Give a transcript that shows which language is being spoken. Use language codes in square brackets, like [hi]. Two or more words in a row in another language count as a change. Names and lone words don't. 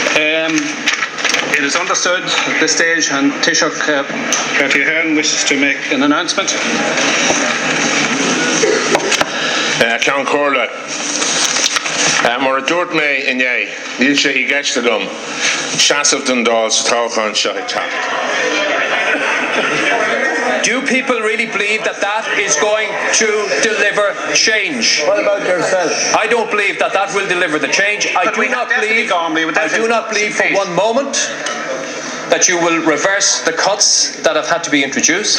[en] It is understood at this stage, and Taoiseach Bertie Ahern wishes to make an announcement. [ga] Ceann Comhraile. Mar a dúirt mé inné, níl sé I gceiste dom, seasamh don dáil sa tábhachtán seo ag teacht. [en] Do people really believe that that is going to deliver change? What about yourself? I don't believe that that will deliver the change. I do not believe for one moment that you will reverse the cuts that have had to be introduced.